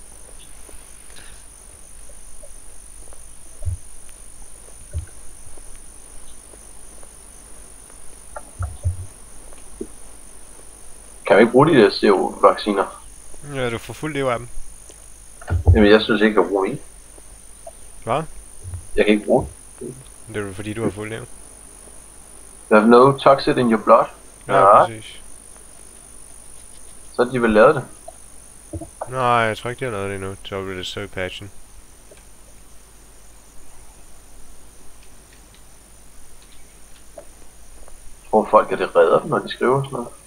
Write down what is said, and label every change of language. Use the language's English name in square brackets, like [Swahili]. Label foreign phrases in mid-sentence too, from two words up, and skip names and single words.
[Danish] Kan vi ikke bruge de der CO-vacciner? Ja, du får fuld liv af dem. Jamen, jeg synes ikke, jeg kan bruge en. Hvad? Jeg kan ikke bruge den. Det er jo fordi, du har fuld liv. [English] You have no toxin in your blood. [Danish] Ja, præcis. Så har de vel lavet det. Nej, jeg tror ikke, de har lavet det endnu. Så bliver det så i patchen. Jeg tror folk, at det redder dem, når de skriver sådan noget.